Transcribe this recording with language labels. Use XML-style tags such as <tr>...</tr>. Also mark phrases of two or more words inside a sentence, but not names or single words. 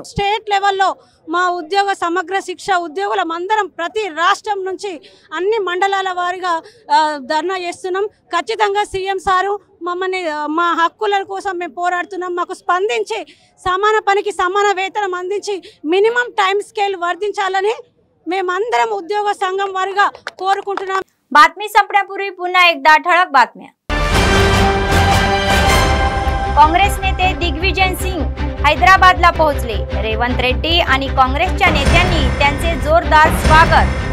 <te>స్టేట్ లెవెల్లో మా ఉద్యోగ సమగ్ర శిక్ష ఉద్యోగులం అందరం ప్రతి రాష్ట్రం నుంచి అన్ని మండలాల వారీగా ధర్నా చేస్తున్నాం. ఖచ్చితంగా సీఎం సారు మమ్మల్ని మా హక్కుల కోసం మేము పోరాడుతున్నాం. మాకు స్పందించి సమాన పనికి సమాన వేతనం అందించి మినిమం టైం స్కేల్ వర్ధించాలని మేమందరం ఉద్యోగ సంఘం వారీగా कोरुకుంటున్నాం.</te> <mr>बातमी संपण्यापूर्वी पुन्हा एकदा ठळक बातम्या. काँग्रेस नेते दिग्विजय सिंग हैदराबादला पोहोचले. रेवंत रेड्डी आणि काँग्रेसच्या नेत्यांनी त्यांचे जोरदार स्वागत.</mr>